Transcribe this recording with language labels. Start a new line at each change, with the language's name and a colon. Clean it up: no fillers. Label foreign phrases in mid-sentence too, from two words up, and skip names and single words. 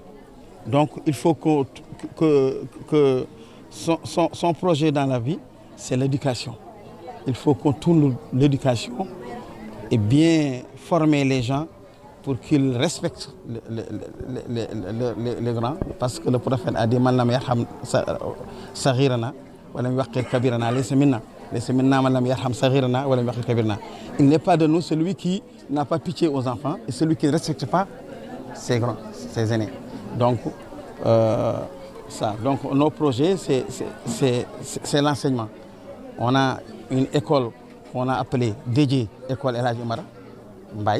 French: Donc il faut que son projet dans la vie, c'est l'éducation. Il faut qu'on tourne l'éducation et bien former les gens pour qu'ils respectent les grands.
Arabic: Parce que le prophète a dit « من لم يرحم صغيرنا ولم يوقر كبيرنا ليس منا. ليس منا من لم يرحم صغيرنا ولم يوقر كبيرنا ».
French: Il n'est pas de nous celui qui n'a pas pitié aux enfants et celui qui ne respecte pas ses grands, ses aînés. Donc, donc nos projets, c'est l'enseignement. On a une école qu'on a appelée dédiée École El Hadji Omar Mbaye.